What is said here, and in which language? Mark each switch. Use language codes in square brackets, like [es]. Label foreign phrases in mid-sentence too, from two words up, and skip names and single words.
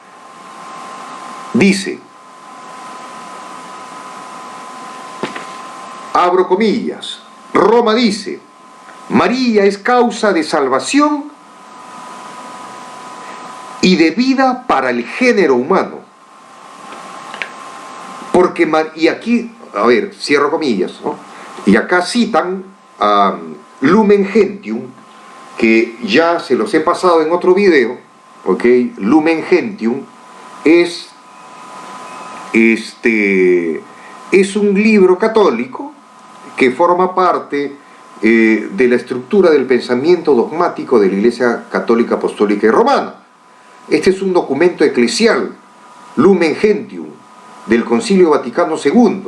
[es] Dice, abro comillas, Roma dice: María es causa de salvación y de vida para el género humano. Porque, y aquí, a ver, cierro comillas, ¿no? Y acá citan a Lumen Gentium, que ya se los he pasado en otro video, ¿ok? Lumen Gentium es un libro católico que forma parte de la estructura del pensamiento dogmático de la Iglesia Católica Apostólica y Romana. Este es un documento eclesial, Lumen Gentium, del Concilio Vaticano II.